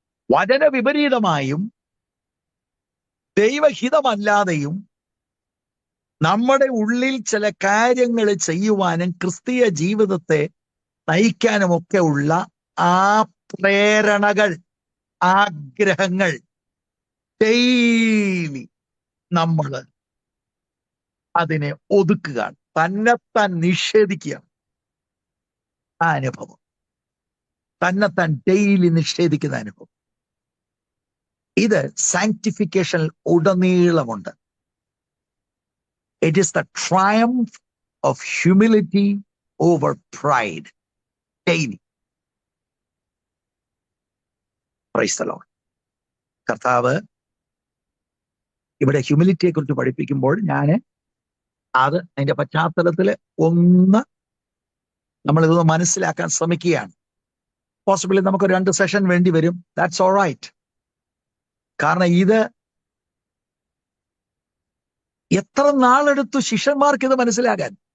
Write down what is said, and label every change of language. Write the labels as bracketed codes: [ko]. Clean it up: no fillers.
[ml] വചന വിപരീതമായും ദൈവഹിതമല്ലാതെയും നമ്മുടെ ഉള്ളിൽ ചില കാര്യങ്ങൾ ചെയ്യുവാനും ക്രിസ്തീയ ജീവിതത്തെ നയിക്കാനുമൊക്കെ ഉള്ള ആ പ്രേരണകൾ, ആഗ്രഹങ്ങൾ ഡെയിലി നമ്മൾ അതിനെ ഒതുക്കുകയാണ്, തന്നെത്താൻ നിഷേധിക്കുകയാണ്. ആ അനുഭവം, തന്നെത്താൻ ഡെയിലി നിഷേധിക്കുന്ന അനുഭവം, ഇത് sanctification ഉടനീളമുണ്ട്. [en] It is the triumph of humility over pride daily. Praise the Lord. [ml] കർത്താവ് ഇവിടെ ഹ്യൂമിലിറ്റിയെ കുറിച്ച് പഠിപ്പിക്കുമ്പോൾ ഞാൻ അതിന്റെ പശ്ചാത്തലത്തിൽ നമ്മളിതൊന്ന് മനസ്സിലാക്കാൻ ശ്രമിക്കുകയാണ്. പോസിബിളി നമുക്ക് 2 സെഷൻ വേണ്ടി വരും. [en] That's all right. [ml] കാരണം ഇത് എത്ര നാളെടുത്തു ശിഷ്യന്മാർക്ക് ഇത് മനസ്സിലാക്കാൻ?